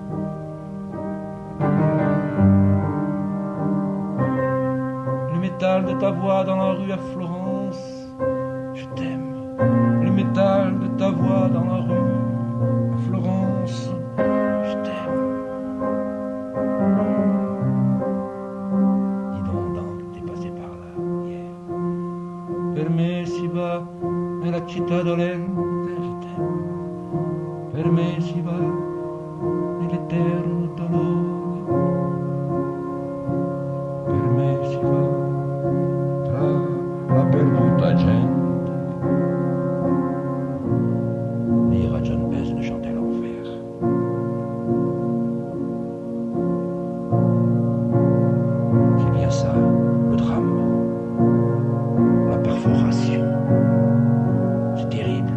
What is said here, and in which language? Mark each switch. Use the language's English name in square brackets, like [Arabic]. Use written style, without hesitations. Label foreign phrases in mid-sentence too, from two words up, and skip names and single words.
[French] Le métal de ta voix dans la rue à Florence. Je t'aime. Le métal de ta voix dans la rue à Florence. Je t'aime. Dis donc, Dan, t'es passé par là hier. [Italian] Per me si va nella città dolente, [French] je t'aime. [Italian] Per me si va nell'eterno dolore. Per me si va tra la perduta gente. [French] Dire à John Bess de chanter l'enfer. C'est bien ça, le drame. La perforation. C'est terrible.